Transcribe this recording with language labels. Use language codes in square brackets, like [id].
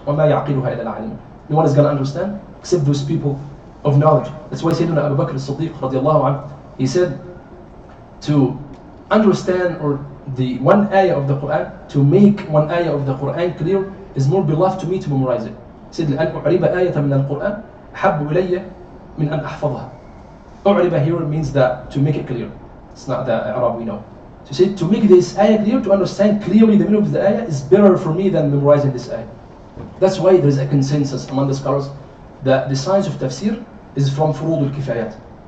[ar] وَمَا يَعْقِلُهَا إِلَّا الْعَالِمُونَ. [en] No one is going to understand except those people of knowledge. That's why Sayyidina Abu Bakr as-Siddiq radiallahu anhu, he said, to understand or the one ayah of the Quran, to make one ayah of the Quran clear is more beloved to me to memorize it. He said, [ar] لأن أعرب آية من القرآن حب إلي من أن أحفظها. [en] أعرب here means that to make it clear. It's not the Arab we know. So he said, to make this ayah clear, to understand clearly the meaning of the ayah is better for me than memorizing this ayah. That's why there is a consensus among the scholars that the science of tafsir is from furud al-kifayat.